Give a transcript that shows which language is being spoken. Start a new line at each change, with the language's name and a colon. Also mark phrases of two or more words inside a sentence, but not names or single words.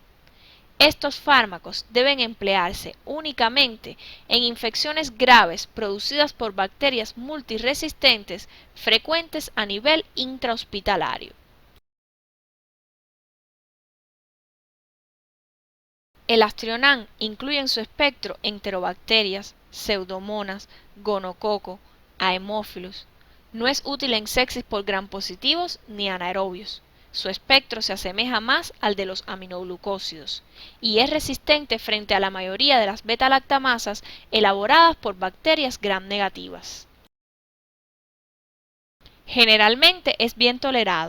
Spanish: Estos fármacos deben emplearse únicamente en infecciones graves producidas por bacterias multiresistentes frecuentes a nivel intrahospitalario. El Astrionam incluye en su espectro enterobacterias, pseudomonas, gonococo, haemophilus. No es útil en sepsis por gram positivos ni anaerobios. Su espectro se asemeja más al de los aminoglucósidos y es resistente frente a la mayoría de las beta-lactamasas elaboradas por bacterias gram negativas. Generalmente es bien tolerado.